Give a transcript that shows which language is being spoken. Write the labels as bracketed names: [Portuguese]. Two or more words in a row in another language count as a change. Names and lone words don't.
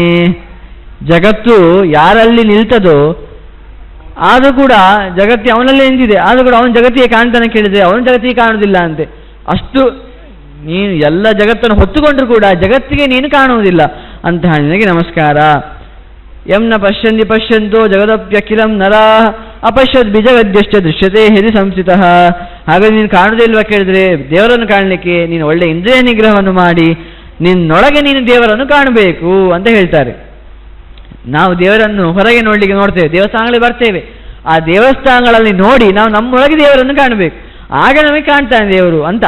[Kannada] ಜಗತ್ತು ಯಾರಲ್ಲಿ ನಿಲ್ತದೋ ಆದರೂ ಕೂಡ ಜಗತ್ತಿ ಅವನಲ್ಲೇ ನಿಂತಿದೆ, ಆದರೂ ಕೂಡ ಅವನ ಜಗತ್ತಿಗೆ ಕಾಣ್ತಾನೆ ಕೇಳಿದರೆ ಅವನ ಜಗತ್ತಿಗೆ ಕಾಣುವುದಿಲ್ಲ ಅಂತೆ. ಅಷ್ಟು ನೀನು ಎಲ್ಲ ಜಗತ್ತನ್ನು ಹೊತ್ತುಕೊಂಡ್ರೂ ಕೂಡ ಜಗತ್ತಿಗೆ ನೀನು ಕಾಣುವುದಿಲ್ಲ. ಅಂತಹ ನಿನಗೆ ನಮಸ್ಕಾರ. [Sanskrit] ಯಂ ನ ಪಶ್ಯಂತಿ ಪಶ್ಯಂತೋ ಜಗದಪ್ಯಖಿಲಂ ನರಾ ಅಪಶ್ಯದ್ ಬಿಜಗದ್ಯಶ್ಚ ದೃಶ್ಯತೆ ಹೃದಿ ಸಂಸ್ಥಿತಃ. [Kannada] ಹಾಗಾಗಿ ನೀನು ಕಾಣುವುದೇ ಇಲ್ವಾ ಕೇಳಿದರೆ, ದೇವರನ್ನು ಕಾಣಲಿಕ್ಕೆ ನೀನು ಒಳ್ಳೆ ಇಂದ್ರಿಯ ನಿಗ್ರಹವನ್ನು ಮಾಡಿ ನಿನ್ನೊಳಗೆ ನೀನು ದೇವರನ್ನು ಕಾಣಬೇಕು ಅಂತ ಹೇಳ್ತಾರೆ. ನಾವು ದೇವರನ್ನು ಹೊರಗೆ ನೋಡ್ತೇವೆ, ದೇವಸ್ಥಾನಗಳಿಗೆ ಬರ್ತೇವೆ, ಆ ದೇವಸ್ಥಾನಗಳಲ್ಲಿ ನೋಡಿ ನಾವು ನಮ್ಮೊಳಗೆ ದೇವರನ್ನು ಕಾಣಬೇಕು, ಆಗ ನಮಗೆ ಕಾಣ್ತಾನೆ ದೇವರು ಅಂತ.